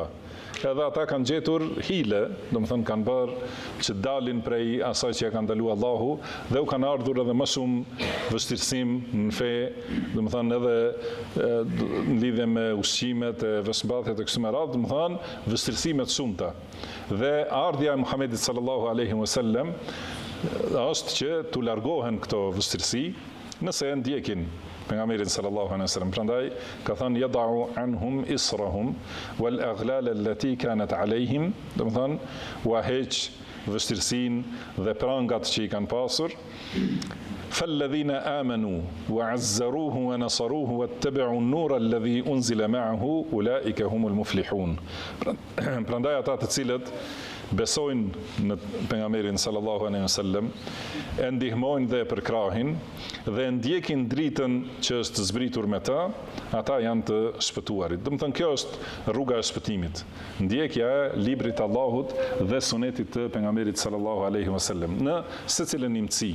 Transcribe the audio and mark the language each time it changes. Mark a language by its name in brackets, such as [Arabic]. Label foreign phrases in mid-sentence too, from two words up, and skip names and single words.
[Albanian] Edhe ata kanë gjetur hile, do të thënë kanë bërë që dalin prej asaj që ja ka ndaluar Allahu, dhe u kanë ardhur edhe më shumë vështirësim në fe, do të thënë edhe në lidhje me ushqimet e veshmbathjet e kështu me radhë, do të thënë vështirësime të shumta. Dhe ardhja e Muhamedit [Arabic] صلى الله عليه وسلم [Albanian] është që t'u largohen këto vështirësi nëse e ndjekin pejgamberin [Arabic] صلى الله عليه وسلم. [Albanian] Prandaj ka thënë [Arabic] يضع عنهم إصرهم والأغلال التي كانت عليهم, [Albanian] do të thënë u heq vështirësinë dhe prangat që I kanë pasur. [Arabic] فالذين آمنوا وعزروه ونصروه واتبعوا النور الذي أنزل معه أولئك هم المفلحون. [Albanian] Prandaj ata të cilët besojnë në pejgamberin [Arabic] صلى الله عليه وسلم, [Albanian] e ndihmojnë dhe e përkrahin dhe ndjekin dritën që është zbritur me ta, ata janë të shpëtuarit. Do të thënë kjo është rruga e shpëtimit. Ndjekja e librit të Allahut dhe sunetit të pejgamberit [Arabic] صلى الله عليه وسلم [Albanian] në secilën imësi.